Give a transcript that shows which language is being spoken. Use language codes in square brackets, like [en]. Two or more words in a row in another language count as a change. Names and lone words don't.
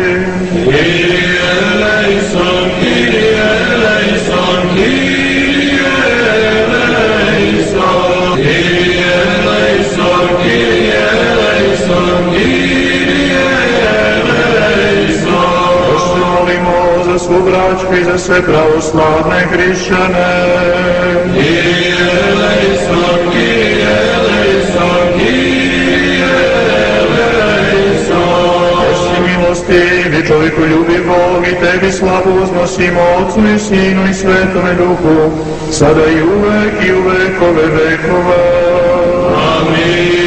[el] Κύριε ελέησον, Κύριε ελέησον, Κύριε ελέησον, Κύριε ελέησον, Κύριε ελέησον, Κύριε ελέησον. [sr] Prosto molimo za svu braću i za sve pravoslavne hrišćane. [el] Κύριε ελέησον, Κύριε ελέησον, Κύριε ελέησον. [sr] Jesi milostivi, čovjeku ljubi Bog i tebi slavu uznosimo Otcu i Sinu i Svetome Duhu, sada i u vekove vekova. Amin.